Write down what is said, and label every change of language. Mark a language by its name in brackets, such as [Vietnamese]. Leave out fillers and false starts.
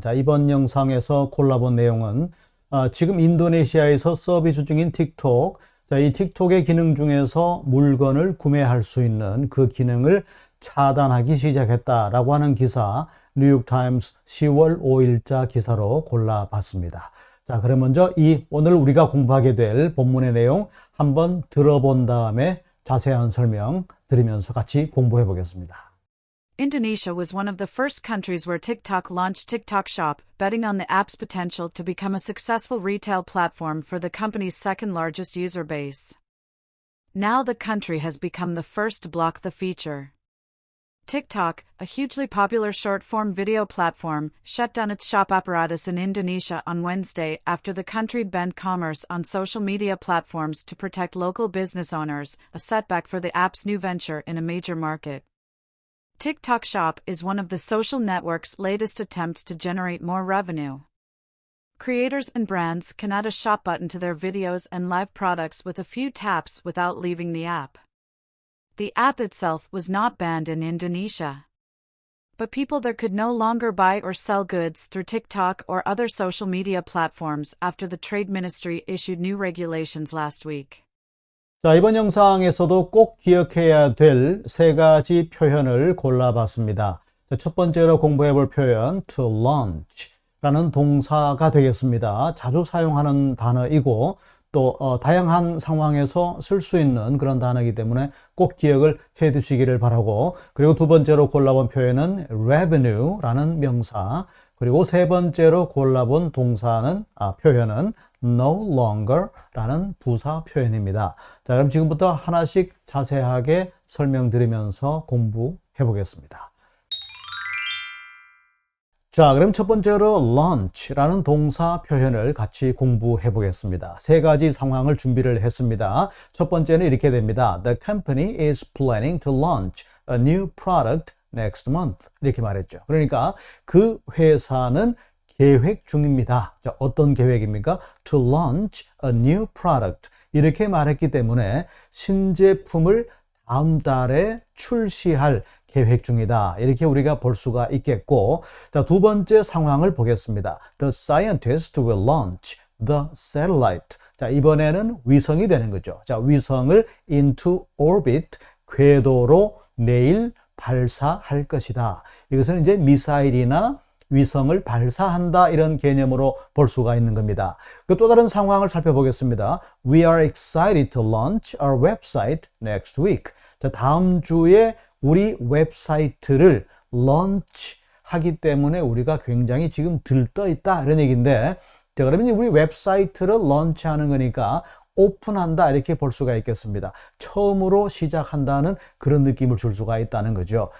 [Korean] 자, 이번 영상에서 골라본 내용은 지금 인도네시아에서 서비스 중인 틱톡, 자, 이 틱톡의 기능 중에서 물건을 구매할 수 있는 그 기능을 차단하기 시작했다라고 하는 기사, 뉴욕타임스 10월 5일자 기사로 골라봤습니다. 자, 그럼 먼저 오늘 우리가 공부하게 될 본문의 내용 한번 들어본 다음에 자세한 설명 드리면서 같이 공부해 보겠습니다. [English] Indonesia was one of the first countries where TikTok launched TikTok Shop, betting on the app's potential to become a successful retail platform for the company's second-largest user base. Now the country has become the first to block the feature. TikTok, a hugely popular short-form video platform, shut down its shop apparatus in Indonesia on Wednesday after the country banned commerce on social media platforms to protect local business owners, a setback for the app's new venture in a major market. TikTok Shop is one of the social network's latest attempts to generate more revenue. Creators and brands can add a shop button to their videos and live products with a few taps without leaving the app. The app itself was not banned in Indonesia. But people there could no longer buy or sell goods through TikTok or other social media platforms after the Trade Ministry issued new regulations last week. [Korean] 자, 이번 영상에서도 꼭 기억해야 될 세 가지 표현을 골라봤습니다. 자, 첫 번째로 공부해 볼 표현 to launch 라는 동사가 되겠습니다. 자주 사용하는 단어이고 또 다양한 상황에서 쓸 수 있는 그런 단어이기 때문에 꼭 기억을 해 두시기를 바라고, 그리고 두 번째로 골라본 표현은 revenue라는 명사, 그리고 세 번째로 골라본 표현은 no longer라는 부사 표현입니다. 자, 그럼 지금부터 하나씩 자세하게 설명드리면서 공부해 보겠습니다. 자, 그럼 첫 번째로 launch라는 동사 표현을 같이 공부해 보겠습니다. 세 가지 상황을 준비를 했습니다. 첫 번째는 이렇게 됩니다. [English] The company is planning to launch a new product next month. [Korean] 이렇게 말했죠. 그러니까 그 회사는 계획 중입니다. 자, 어떤 계획입니까? [English] To launch a new product. [Korean] 이렇게 말했기 때문에 신제품을 다음 달에 출시할 계획 중이다. 이렇게 우리가 볼 수가 있겠고, 자, 두 번째 상황을 보겠습니다. [English] The scientist will launch the satellite. [Korean] 자, 이번에는 위성이 되는 거죠. 자, 위성을 [English] into orbit, [Korean] 궤도로 내일 발사할 것이다. 이것은 이제 미사일이나 위성을 발사한다, 이런 개념으로 볼 수가 있는 겁니다. 그 또 다른 상황을 살펴보겠습니다. [English] We are excited to launch our website next week. [Korean] 자, 다음 주에 우리 웹사이트를 launch하기 때문에 우리가 굉장히 지금 들떠 있다, 이런 얘기인데, 자, 그러면 우리 웹사이트를 launch하는 거니까 오픈한다, 이렇게 볼 수가 있겠습니다. 처음으로 시작한다는 그런 느낌을 줄 수가 있다는 거죠.